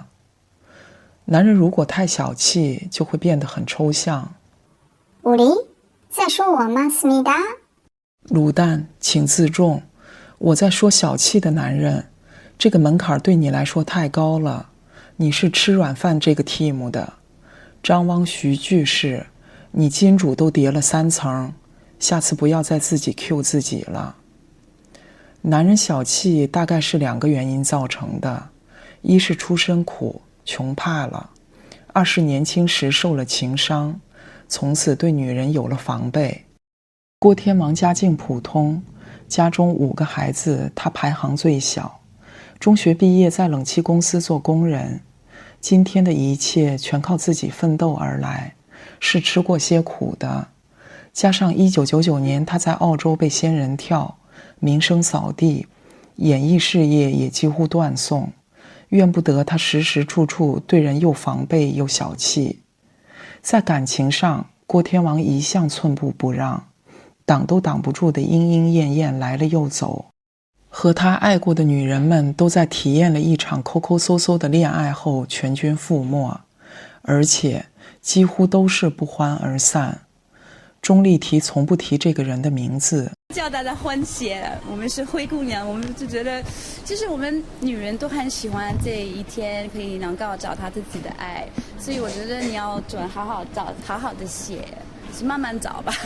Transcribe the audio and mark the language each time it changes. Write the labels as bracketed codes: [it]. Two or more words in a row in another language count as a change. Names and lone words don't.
[zh] 男人如果太小氣，就會變得很抽象。武林，在說我嗎？思密達？卤蛋，請自重。我在說小氣的男人，這個門檻對你來說太高了。你是吃軟飯這個 team 的。張汪徐句式，你金主都疊了3層，下次不要再自己 Q 自己了。男人小氣大概是2個原因造成的，一是出身苦，窮怕了；2是年輕時受了情傷，從此對女人有了防備。郭天王家境普通，家中5個孩子，他排行最小。中學畢業在冷氣公司做工人，今天的一切全靠自己奮鬥而來，是吃過些苦的。加上1999年他在澳洲被仙人跳，名聲掃地，演藝事業也幾乎斷送，怨不得他時時處處對人又防備又小氣。在感情上，郭天王一向寸步不讓，擋都擋不住的鶯鶯燕燕來了又走。和他愛過的女人們都在體驗了一場抠抠搜搜的戀愛後全軍覆沒，而且幾乎都是不歡而散。钟丽缇从不提这个人的名字。叫大家欢喜，我们是灰姑娘，我们就觉得，其实我们女人都很喜欢这一天可以能够找她自己的爱，所以我觉得你要准好好找，好好的写，是慢慢找吧。